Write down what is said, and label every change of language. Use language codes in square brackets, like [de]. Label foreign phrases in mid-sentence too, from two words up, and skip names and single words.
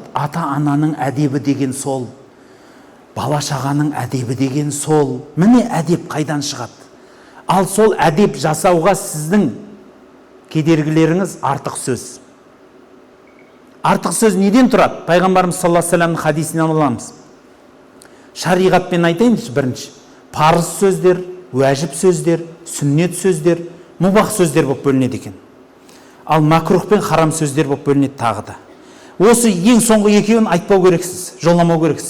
[kk] Ата-ананың әдебі деген сол. Бала-шағаның әдебі деген сол. Міне әдеп қайдан шығады? Ал сол әдеп жасауға сіздің кедергілеріңіз артық сөз. Артық сөз неден тұрады? Пайғамбарымыз [ar] صلى الله عليه وسلم [kk] хадисінен аламыз. Шариғатпен айтайыншы бірінші. Парыз сөздер, уәжіп сөздер, сүннет сөздер, мұбах сөздер болып бөлінеді екен. Ал макрух пен харам сөздер болып бөлінеді тағы да. Осы ең соңғы екеуін айтпау керексіз, жоламау керексіз.